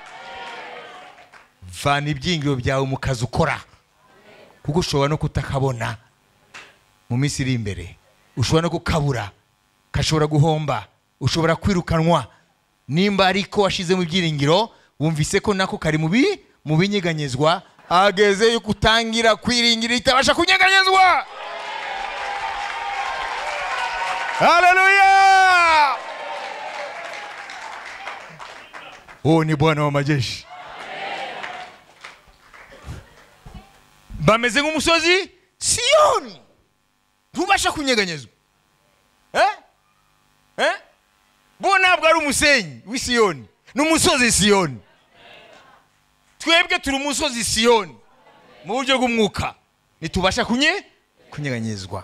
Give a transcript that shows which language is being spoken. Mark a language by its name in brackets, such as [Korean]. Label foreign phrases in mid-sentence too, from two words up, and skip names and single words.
[Kinyarwanda] Vana ibyiringiro byawe mu kazi ukora, kuko ushobora no kutakabona mu minsi iri imbere, ushobora no kukabura, kashobora guhomba, ushobora kwirukanwa. Nimba ariko washize mu byiringiro, wumvise ko nako kari mu binyeganyezwa, ageze yuko utangira kwiringira itabasha kunyeganyezwa. Haleluya! [Swahili] Oh, ni Bwana wa majeshi. [Kinyarwanda] Bameze nk'umusozi Siyoni, ntubasha kunyeganyezwa. Bo ntabwo ari umusenyi w'Isiyoni, n'umusozi Siyoni. Twebwe turi umusozi Siyoni mu buryo bw'umwuka, nitubasha kunyeganyezwa.